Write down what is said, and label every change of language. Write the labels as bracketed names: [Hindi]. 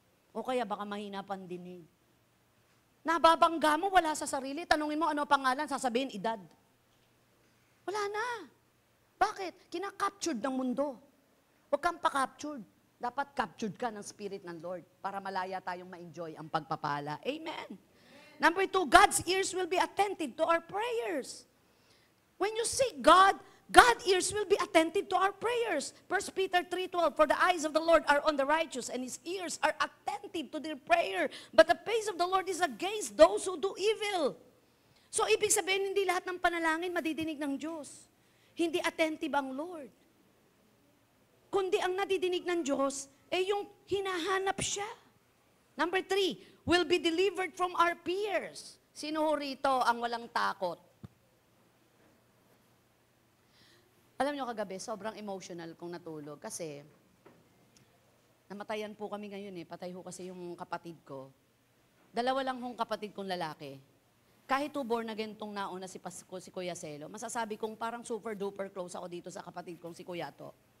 [Filipino] O kaya baka mahina pandinig. Nababangga mo, wala sa sarili. Tanungin mo, ano pangalan? Sasabihin, edad. Wala na. Bakit? Kinakaptured ng mundo. Huwag kang pa-captured. Dapat captured ka ng Spirit ng Lord para malaya tayong ma-enjoy ang pagpapala. Amen. [English] Number 2, God's ears will be attentive to our prayers. When you seek God, God's ears will be attentive to our prayers. 1 Peter 3:12, for the eyes of the Lord are on the righteous, and His ears are attentive to their prayer. But the face of the Lord is against those who do evil. [Filipino] So, ibig sabihin, hindi lahat ng panalangin madidinig ng Diyos. Hindi attentive ang Lord. Kundi ang nadidinig ng Diyos, yung hinahanap siya. [English] Number 3, will be delivered from our fears. [Filipino] Sino rito ang walang takot? Alam nyo kagabi, sobrang emotional kong natulog kasi namatayan po kami ngayon patay ho kasi yung kapatid ko. Dalawa lang hong kapatid kong lalaki. Kahit born again tong nauna si Kuya Selo, masasabi kong parang super duper close ako dito sa kapatid kong si Kuya To.